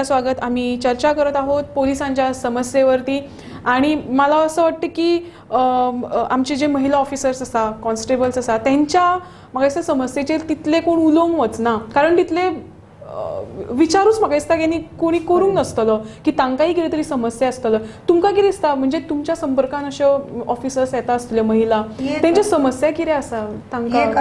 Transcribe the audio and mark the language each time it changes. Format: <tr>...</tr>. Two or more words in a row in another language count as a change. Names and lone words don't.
<mr>स्वागत आम्ही चर्चा करत आहोत पोलिसांच्या समस्येवरती आणि मला असं वाटतं की आमचे जे महिला ऑफिसर्स</mr> <kok>आसा कॉन्स्टेबल्स आसा त्यांच्या म्हाका दिसता समस्येचेर तितले कोण उलोवंक वचना कारण तितले विचारूच म्हाका दिसता की कोणी करूंक नासतलो की तांकांय कितें तरी समस्या आसतलो. तुमकां कितें दिसता म्हणजे तुमच्या संपर्कान अश्यो ऑफिसर्स येता आसतल्यो महिला, तेंच्यो समस्या कितें आसा तांकां?</kok>